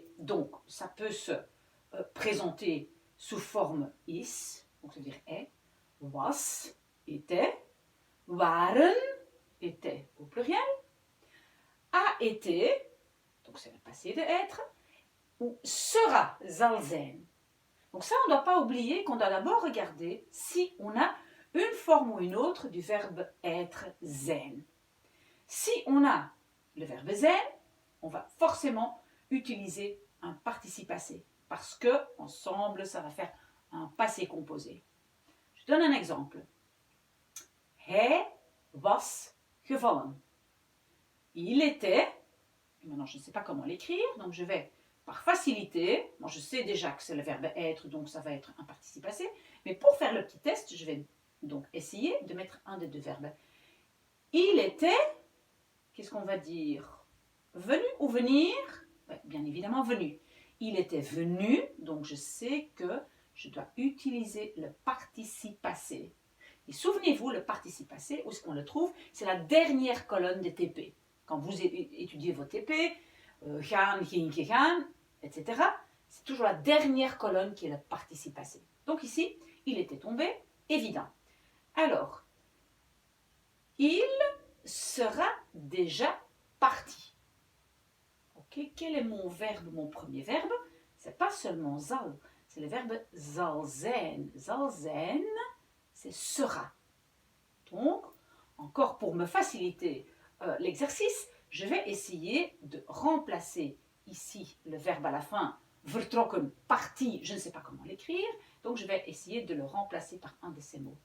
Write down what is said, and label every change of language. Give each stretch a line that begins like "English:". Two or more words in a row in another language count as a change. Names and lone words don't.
French: Donc, ça peut se présenter sous forme is, donc c'est-à-dire est, was, était, waren, était au pluriel, a été, donc c'est le passé de être, ou sera,
Dutch: zal zijn.
French: Donc ça, on ne doit pas oublier qu'on doit d'abord regarder si on a une forme ou une autre du verbe être, zijn. Si on a le verbe zijn, on va forcément utiliser un participe passé, parce que ensemble, ça va faire un passé composé. Je donne un exemple.
Dutch: Hij was gevallen.
French: Il était, maintenant je ne sais pas comment l'écrire, donc je vais par facilité, moi je sais déjà que c'est le verbe être, donc ça va être un participe passé, mais pour faire le petit test, je vais donc essayer de mettre un des deux verbes. Il était, qu'est-ce qu'on va dire? Venu ou venir? Bien évidemment venu. Il était venu, donc je sais que je dois utiliser le participe passé. Et souvenez-vous, le participe passé, où est-ce qu'on le trouve? C'est la dernière colonne des TP. Quand vous étudiez vos TP,
Dutch: gaan, ging, gegaan,
French: etc., c'est toujours la dernière colonne qui est le participe passé. Donc ici, il était tombé, évident. Alors, il sera déjà parti. Ok, quel est mon verbe, mon premier verbe? C'est pas seulement zal, c'est le verbe
Dutch: zal zijn. Zal zijn,
French: c'est sera. Donc, encore pour me faciliter l'exercice, je vais essayer de remplacer ici le verbe à la fin, vertrokken, parti, je ne sais pas comment l'écrire, donc je vais essayer de le remplacer par un de ces mots.